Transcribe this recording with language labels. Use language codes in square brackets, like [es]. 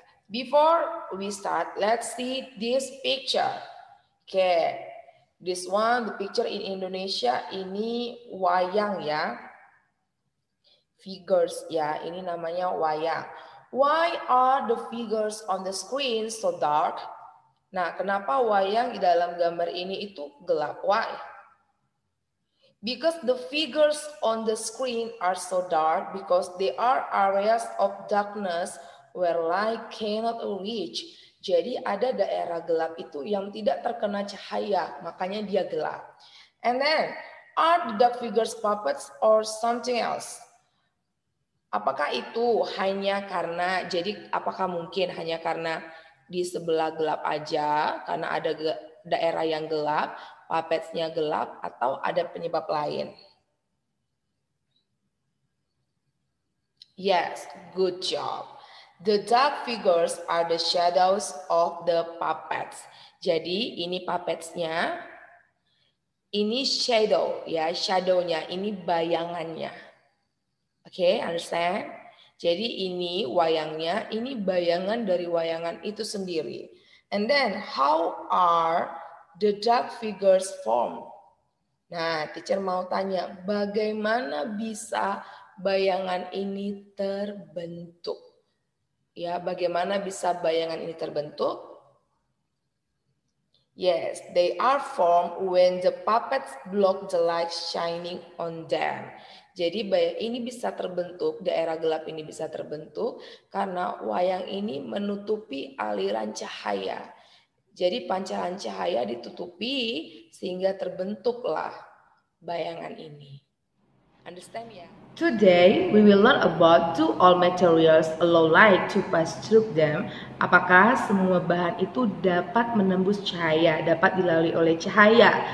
[en] Before we start, let's see this picture. Okay, this one, the picture in Indonesia, [id] ini wayang ya, [en] figures ya, [id] ini namanya wayang. [en] Why are the figures on the screen so dark? [id] Nah, kenapa wayang di dalam gambar ini itu gelap? [en] Why? Because the figures on the screen are so dark because they are areas of darkness where light cannot reach. [id] Jadi ada daerah gelap itu yang tidak terkena cahaya, makanya dia gelap. [en] And then, are the dark figures puppets or something else? [id] Apakah itu hanya karena, jadi apakah mungkin hanya karena di sebelah gelap aja, karena ada daerah yang gelap, puppetsnya gelap, atau ada penyebab lain? [en] Yes, good job. The dark figures are the shadows of the puppets. [id] Jadi ini puppetsnya, ini shadow ya, shadownya, ini bayangannya. Oke, understand? Jadi ini wayangnya, ini bayangan dari wayangan itu sendiri. [en] And then how are the dark figures formed? [id] Nah, teacher mau tanya, bagaimana bisa bayangan ini terbentuk? Ya, bagaimana bisa bayangan ini terbentuk? [en] Yes, they are formed when the puppets block the light shining on them. [id] Jadi ini bisa terbentuk, daerah gelap ini bisa terbentuk karena wayang ini menutupi aliran cahaya. Jadi pancaran cahaya ditutupi sehingga terbentuklah bayangan ini. Understand ya? [en] Today we will learn about do all materials allow light to pass through them. [id] Apakah semua bahan itu dapat menembus cahaya, dapat dilalui oleh cahaya?